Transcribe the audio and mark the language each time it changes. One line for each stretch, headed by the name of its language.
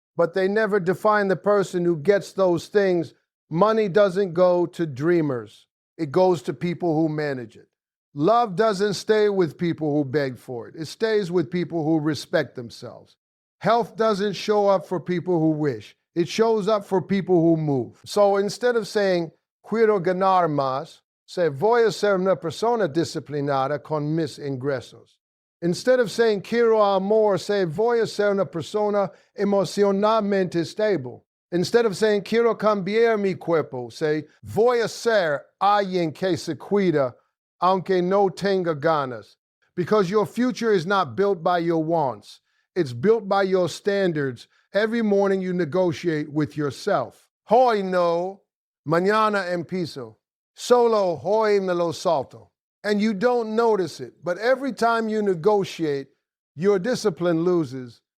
English: But they never define the person who gets those things. Money doesn't go to dreamers. It goes to people who manage it. Love doesn't stay with people who beg for it. It stays with people who respect themselves. Health doesn't show up for people who wish. It shows up for people who move. So instead of saying,
Spanish: quiero ganar más,
English: say,
Spanish: voy a ser una persona disciplinada con mis ingresos.
English: Instead of saying,
Spanish: quiero amor,
English: say,
Spanish: voy a ser una persona emocionalmente
English: stable. Instead of saying,
Spanish: quiero cambiar mi cuerpo,
English: say,
Spanish: voy a ser alguien que se cuida, aunque no tenga ganas.
English: Because your future is not built by your wants. It's built by your standards. Every morning you negotiate with yourself.
Spanish: Hoy no, mañana empiezo. Solo hoy me lo salto.
English: And you don't notice it, but every time you negotiate, your discipline loses.